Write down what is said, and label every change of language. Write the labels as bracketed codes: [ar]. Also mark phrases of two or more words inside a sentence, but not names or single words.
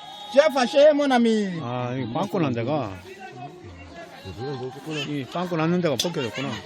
[fr] Tu es fâché, mon ami? [ko] 아, 이 빵꾸 난 데가, 이 빵꾸 났는 데가 벗겨졌구나.